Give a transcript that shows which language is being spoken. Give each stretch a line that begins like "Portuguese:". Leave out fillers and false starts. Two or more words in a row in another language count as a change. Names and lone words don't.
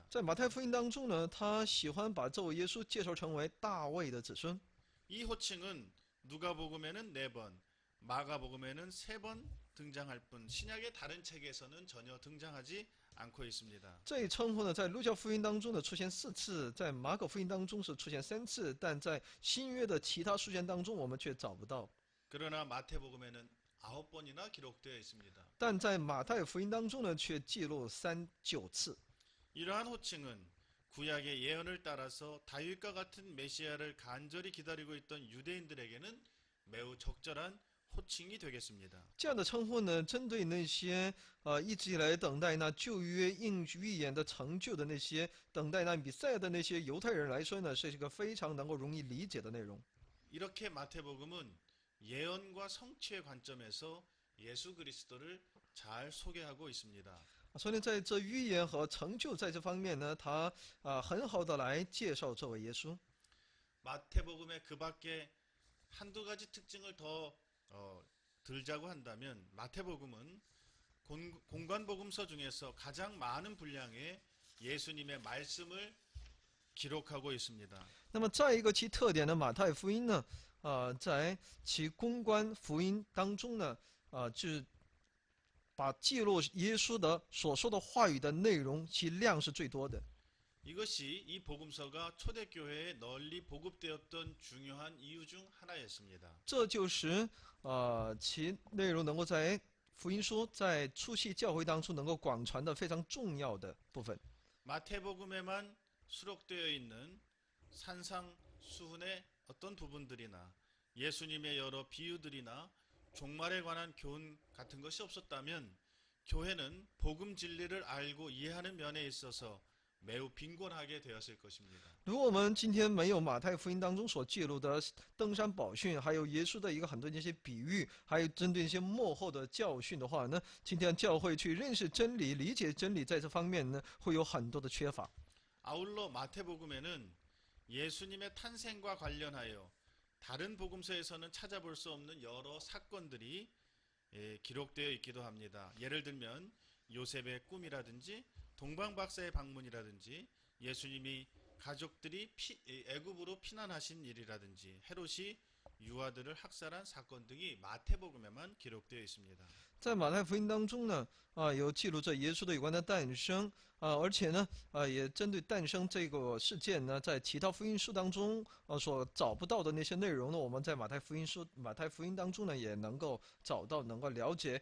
Chinese: 在马太福音当中呢，他喜欢把这位耶稣介绍成为大卫的子孙。
Korean: 이 호칭은 누가복음에는 4번, 마가복음에는 3번 등장할 뿐 신약의 다른 책에서는 전혀 등장하지 않고 있습니다.
Chinese: 这一称呼呢，在路加福音当中呢出现4次，在马可福音当中是出现3次，但在新约的其他书卷当中我们却找不到。
Korean: 그러나 마태복음에는 9번이나 기록되어 있습니다.
Chinese: 但在马太福音当中呢，却记录9次。
Korean: 이러한 호칭은 구약의 예언을 따라서 다윗과 같은 메시아를 간절히 기다리고 있던 유대인들에게는 매우 적절한 호칭이 되겠습니다.
Chinese: 这样的称呼呢，针对那些一直以来等待那旧约预言的成就的那些等待那弥赛亚的那些犹太人来说呢，是一个非常能够容易理解的内容。
Korean: 이렇게 마태복음은 예언과 성취의 관점에서 예수 그리스도를 잘 소개하고 있습니다.
Chinese: 所以呢，在这预言和成就在这方面呢，他很好的来介绍这位耶稣。
Korean: 마태복음의 그 밖에 한두 가지 특징을 더 들자고 한다면 마태복음은 공관복음서 중에서 가장 많은 분량의 예수님의 말씀을 기록하고 있습니다.
Chinese: 那么再一个其特点呢，马太福音呢，在其公关福音当中呢，就是把记录耶稣的所说的话语的内容，其量是最多的。
Korean: 이것이 이 복음서가 초대교회에 널리 보급되었던 중요한 이유 중 하나였습니다.
Chinese: 这就是其内容能够在福音书在初期教会当中能够广传的非常重要的部分。
Korean: 마태복음에만 수록되어 있는 산상수훈의 어떤 부분들이나 예수님의 여러 비유들이나 종말에 관한 교훈 같은 것이 없었다면 교회는 복음 진리를 알고 이해하는 면에 있어서 매우 빈곤하게 되었을 것입니다.
Chinese: 如果我们今天没有马太福音当中所记录的登山宝训，还有耶稣的很多那些比喻，还有针对一些末后的教训的话呢，今天教会去认识真理、理解真理，在这方面呢，会有很多的缺乏。
Korean: 아울러 마태복음에는 예수님의 탄생과 관련하여 다른 복음서에서는 찾아볼 수 없는 여러 사건들이 기록되어 있기도 합니다. 예를 들면 요셉의 꿈이라든지 동방박사의 방문이라든지 예수님이 가족들이 애굽으로 피난하신 일이라든지 헤롯이 유아들을 학살한 사건 등이 마태복음에만 기록되어 있습니다.
Chinese: 在马太福音当中呢，有记录着耶稣的有关的诞生，而且呢，也针对诞生这个事件呢，在其他福音书当中，所找不到的那些内容呢，我们在马太福音当中呢，也能够找到，能够了解。